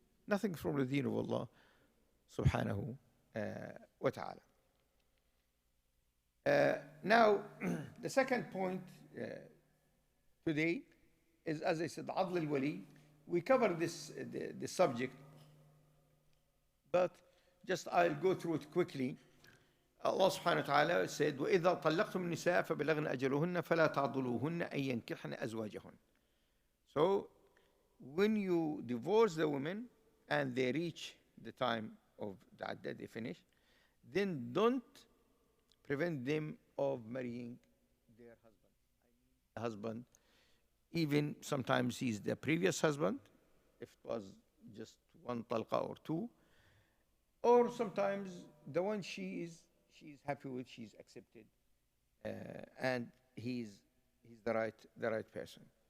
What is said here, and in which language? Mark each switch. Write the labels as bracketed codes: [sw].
[en] Nothing from the deen of Allah subhanahu wa ta'ala. Now, the second point today is, as I said, Adl al-Wali. We covered this subject, but just I'll go through it quickly. Allah subhanahu wa ta'ala said, [ar] وَإِذَا طَلَّقْتُمُ النِّسَاءَ فَبَلَغْنَ أَجَلُهُنَّ فَلَا تَعْضُلُوهُنَّ أَن يَنكِحْنَ أَزْوَاجَهُنَّ. [en] So, when you divorce the women and they reach the time of the iddah, they finish, then don't prevent them of marrying their husband. The husband, even sometimes he's the previous husband, if it was just one talqa or two, or sometimes the one she's happy with, she's accepted, and he's the right person.